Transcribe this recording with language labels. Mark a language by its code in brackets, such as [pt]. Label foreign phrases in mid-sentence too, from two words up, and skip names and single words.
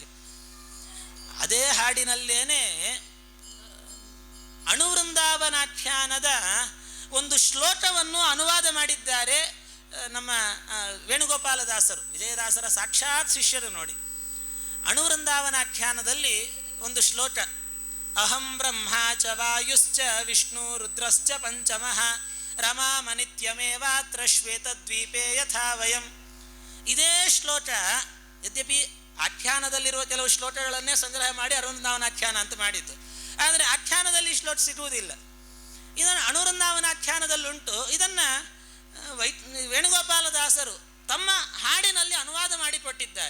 [kn] ಅದೇ ಹಾಡಿನಲ್ಲೇನೆ ಅಣುವೃಂದಾವನಾಖ್ಯಾನದ ಒಂದು ಶ್ಲೋಕವನ್ನು ಅನುವಾದ ಮಾಡಿದ್ದಾರೆ ನಮ್ಮ ವೇಣುಗೋಪಾಲದಾಸರು, ವಿಜಯದಾಸರ ಸಾಕ್ಷಾತ್ ಶಿಷ್ಯರು ನೋಡಿ. ಅಣುವೃಂದಾವನಾಖ್ಯಾನದಲ್ಲಿ ಒಂದು ಶ್ಲೋಕ, [sa] ಅಹಂ ಬ್ರಹ್ಮ ಚ ವಾಯುಶ್ಚ ವಿಷ್ಣು ರುದ್ರಶ್ಚ ಪಂಚಮಃ ರಮಾಮನಿತ್ಯಮೇವಾತ್ರ ಶ್ವೇತದ್ವೀಪೇ ಯಥಾ ವಯಂ. [kn] ಇದೇ ಶ್ಲೋಕ, ಯದ್ಯಪಿ ಆಖ್ಯಾನದಲ್ಲಿರುವ ಕೆಲವು ಶ್ಲೋಕಗಳನ್ನೇ ಸಂಗ್ರಹ ಮಾಡಿ ಅಣುವೃಂದಾವನಾಖ್ಯಾನ ಅಂತ ಮಾಡಿದ್ದು, ಆದರೆ ಆಖ್ಯಾನದಲ್ಲಿ ಶ್ಲೋಕ ಸಿಗುವುದಿಲ್ಲ. ಇದನ್ನು ಅಣುವೃಂದಾವನಾಖ್ಯಾನದಲ್ಲುಂಟು. ಇದನ್ನು ವೇಣುಗೋಪಾಲದಾಸರು ತಮ್ಮ ಹಾಡಿನಲ್ಲಿ ಅನುವಾದ ಮಾಡಿಕೊಟ್ಟಿದ್ದಾರೆ.